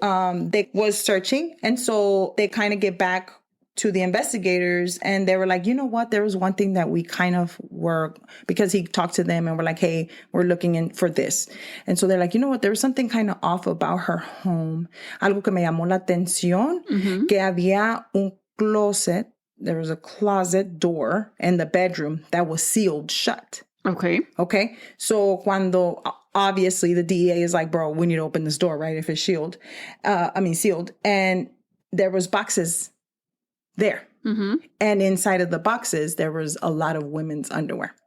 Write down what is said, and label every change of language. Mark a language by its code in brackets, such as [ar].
[en] They was searching. And so they kind of get back to the investigators and they were like, you know what? There was one thing that we kind of were, because he talked to them and we're like, hey, we're looking in for this. And so they're like, you know what? There was something kind of off about her home. [es] Algo que me llamó la atención, que había un closet. [en] There was a closet door in the bedroom that was sealed shut. Okay. Okay. So cuando obviously the DEA is like, bro, we need to open this door, right? If it's sealed. And there was boxes there. And inside of the boxes, there was a lot of women's underwear.